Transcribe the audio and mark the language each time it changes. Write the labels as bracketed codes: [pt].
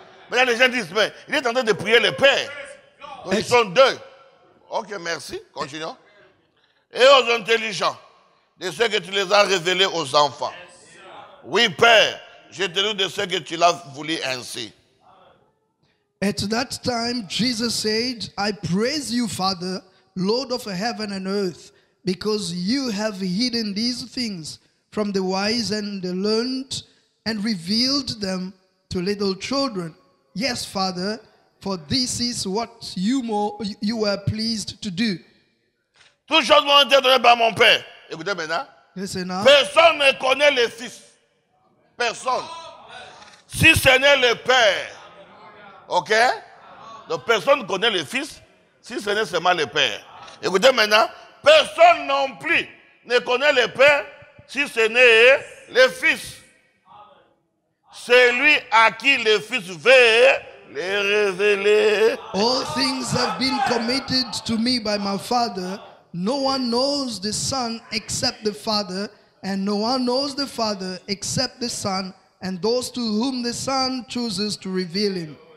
[fr] Maintenant, les gens disent, mais il est en train de prier le Père. Donc, ils sont deux. Ok, merci. Continuons. Et aux intelligents, de ce que tu les as révélés aux enfants. Oui, Père, je te loue de ce que tu l'as voulu ainsi. [en] At that time, Jesus said, I praise you, Father, Lord of heaven and earth, because you have hidden these things from the wise and the learned and revealed them to little children. Yes, Father, for this is what you were pleased to do. [fr] Toutes choses m'ont été données par mon Père. Écoutez maintenant. [en] Listen now. [fr] Personne ne connaît le Fils. Personne. Si ce n'est le Père. Ok? Donc personne ne connaît le Fils si ce n'est seulement le Père. Écoutez maintenant. Personne non plus ne connaît le Père si ce n'est le Fils. C'est lui à qui le Fils veut les révéler. [en] All things have been committed to me by my Father. No one knows the Son except the Father, and no one knows the Father except the Son, and those to whom the Son chooses to reveal him.